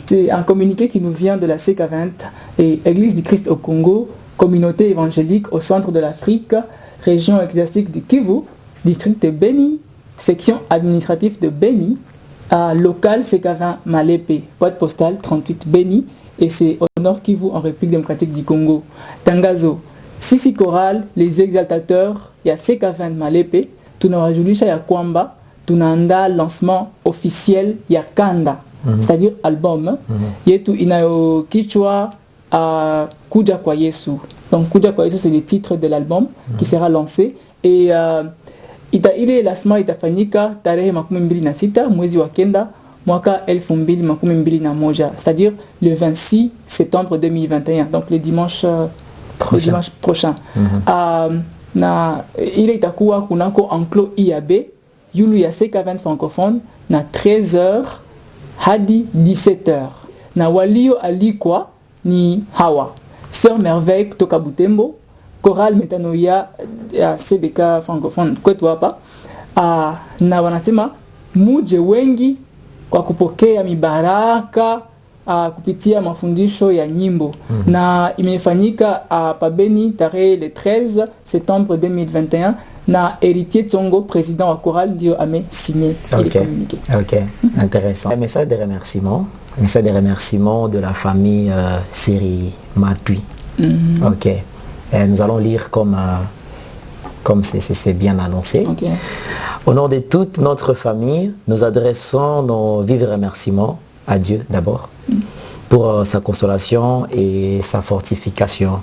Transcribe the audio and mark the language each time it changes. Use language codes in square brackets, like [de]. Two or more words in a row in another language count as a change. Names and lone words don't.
[fr] C'est un communiqué qui nous vient de la CK20 et Église du Christ au Congo, communauté évangélique au centre de l'Afrique, région ecclésiastique du Kivu, district de Beni, section administrative de Beni, à local CK20 Malepe, boîte postale 38 Beni, et c'est au nord Kivu en République démocratique du Congo. [sw] Tangazo, Sisi Choral, [fr] les exaltateurs, il y a CK20 Malepe, [sw] tunawajulisha ya kwamba tunaandaa [fr] lancement officiel [sw] ya kanda, [fr] c'est-à-dire album, [sw] yetu inayokichwa Kuja kwa Yesu. [fr] Donc Kuja kwa Yesu, c'est le titre de l'album qui sera lancé et [sw] ile lancement itafanyika tarehe 26 mwezi wa kenda mwaka 2021, [fr] c'est-à-dire le 26 septembre 2021, donc le dimanche prochain. [sw] Na ile itakuwa kunako enclos IAB yulu ya CK20 francophone na 13h hadi 17h. Na walio alikwa ni hawa Sœur Merveille kutoka Butembo, Chorale Metanoia ya CBK francophone kwetu hapa, na wanasema muje wengi kwa kupokea mibaraka kupitia mafundisho ya nyimbo. Na imefanyika pa Beni tarehe [fr] le 13 septembre 2021 [sw] na Héritier Tsongo, président wa chorale, ndio amesigné [fr] le communiqué. Ok, intéressant. Un message de remerciement de la famille Siri Matui. Ok. Et nous allons lire comme c'est bien annoncé. Okay. Au nom de toute notre famille, nous adressons nos vifs remerciements à Dieu d'abord pour sa consolation et sa fortification.